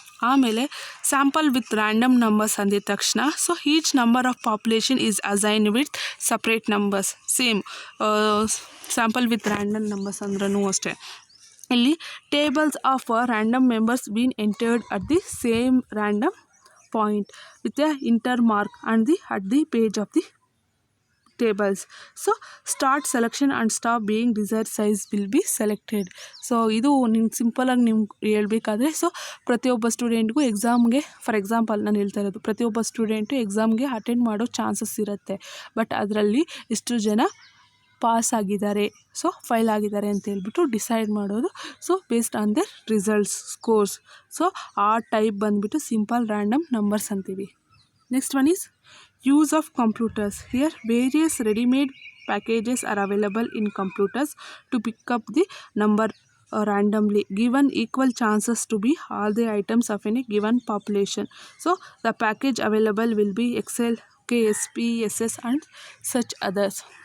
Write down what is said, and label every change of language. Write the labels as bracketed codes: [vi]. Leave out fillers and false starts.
[kn] ಆಮೇಲೆ [en] sample with random numbers [kn] ಅಂದಿದ ತಕ್ಷಣ, [en] So each number of population is assign with separate numbers. Same sample with random numbers [kn] ಅಂದ್ರೂ ಅಷ್ಟೇ. ಇಲ್ಲಿ [en] Tables of random members been entered at the same random point with a intermark and at the page of the tables. So start selection and stop being desired size will be selected. [kn] So ಇದು ನಿಮ್ಗೆ ಸಿಂಪಲಾಗಿ ನಿಮ್ಗೆ ಹೇಳ್ಬೇಕಾದ್ರೆ, so ಪ್ರತಿಯೊಬ್ಬ ಸ್ಟೂಡೆಂಟ್ಗೂ ಎಕ್ಸಾಮ್ಗೆ, for example ನಾನು ಹೇಳ್ತಾ ಇರೋದು, ಪ್ರತಿಯೊಬ್ಬ ಸ್ಟೂಡೆಂಟು ಎಕ್ಸಾಮ್ಗೆ ಅಟೆಂಡ್ ಮಾಡೋ ಚಾನ್ಸಸ್ ಇರುತ್ತೆ. ಬಟ್ ಅದರಲ್ಲಿ ಇಷ್ಟು ಜನ ಪಾಸ್ ಆಗಿದ್ದಾರೆ, ಸೊ ಫೈಲ್ ಆಗಿದ್ದಾರೆ ಅಂತ ಹೇಳ್ಬಿಟ್ಟು ಡಿಸೈಡ್ ಮಾಡೋದು. [en] So based on their results, scores. [kn] So ಆ ಟೈಪ್ ಬಂದುಬಿಟ್ಟು ಸಿಂಪಲ್ ರ್ಯಾಂಡಮ್ ನಂಬರ್ಸ್ ಅಂತೀವಿ. [en] Next one is use of computers. Here various readymade packages are available in computers to pick up the number randomly, given equal chances to be all the items of any given population. So the package available will be Excel, SPSS and such others.